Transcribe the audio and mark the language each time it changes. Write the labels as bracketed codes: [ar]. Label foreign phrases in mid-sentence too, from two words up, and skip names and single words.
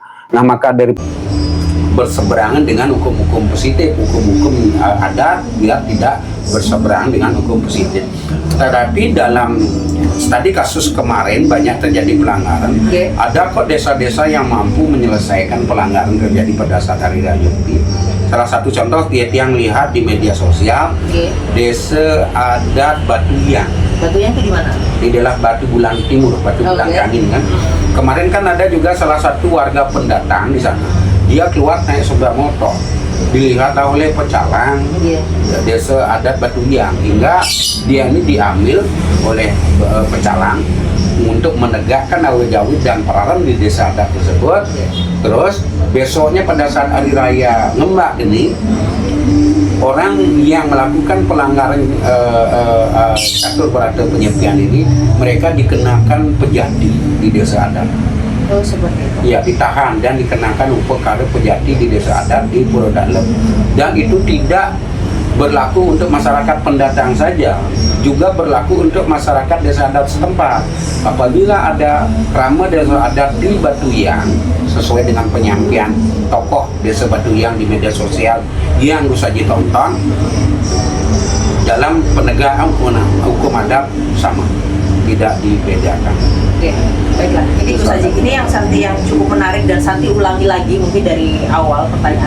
[id] Nah, maka dari berseberangan dengan hukum-hukum positif, hukum-hukum adat biar tidak berseberangan dengan hukum positif. Tetapi dalam tadi kasus kemarin banyak terjadi pelanggaran. Oke. Ada kok desa-desa yang mampu menyelesaikan pelanggaran terjadi pada saat hari raya Nyepi. Salah satu contoh yang lihat di media sosial, Oke. desa adat Batuyang. Batunya itu di mana? Di daerah Batu Bulan Timur, Batu Bulan Oke. Angin kan. Kemarin kan ada juga salah satu warga pendatang di sana. Dia keluar naik sepeda motor, dilihat oleh pecalang Iya. desa adat Batuyang, hingga dia ini diambil oleh pecalang untuk menegakkan awet-awet dan peraran di desa adat tersebut. Terus besoknya pada saat hari raya Ngembak ini, orang yang melakukan pelanggaran catur berata penyepian ini, mereka dikenakan pejati di desa adat. Oh, seperti itu. Ya, ditahan dan dikenakan perkara pejati di desa adat di Puro Dalem. Dan itu tidak berlaku untuk masyarakat pendatang saja, juga berlaku untuk masyarakat desa adat setempat. Apabila ada krama desa adat di Batuyang sesuai dengan penyampaian tokoh desa Batuyang di media sosial yang bisa ditonton, dalam penegakan hukum adat sama, tidak dibedakan. Oke, baiklah. Ini Gus Haji, ini yang Santi yang cukup menarik dan Santi ulangi lagi mungkin dari awal pertanyaan.